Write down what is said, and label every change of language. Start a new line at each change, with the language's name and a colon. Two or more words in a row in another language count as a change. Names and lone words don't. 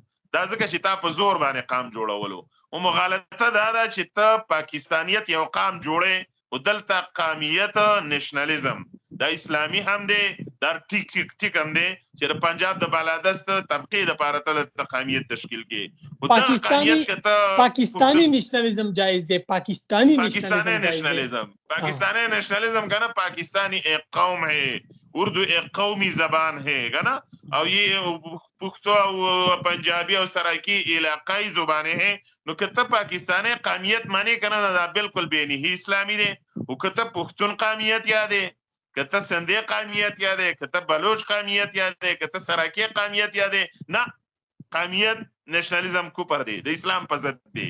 Pashto: دا ځکه چې تا په زور باندې قام جوړولو. او مغالطه دا ده چې ته پاکستانیت یو قام جوړې او دلته قومیت نېشنلزم دا اسلامي هم دی، دا ټیک هم دی چې د پنجاب د بالادست طبقه د لپاره ته قومیت تشکیل کې. پاکستانی نېشنلزم جایز دی. پاکستانی
Urdu: نېشنلزم کنه پاکستانی ایک قوم ہے، اردو ایک قومی زبان ہے گنا، او یہ پختو او پنجابی او سرائکی علاقائی زبانیں ہیں.
Pashto: نو کته پاکستانی قومیت معنی کنه دا بالکل بینی اسلامی دی. او کته پختون قومیت یاده، کته سندھی قومیت یاده، کته بلوچ قومیت یاده، کته سرائکی قومیت یاده، نه قومیت نېشنلزم کو پر دی، د اسلام په ضد دی.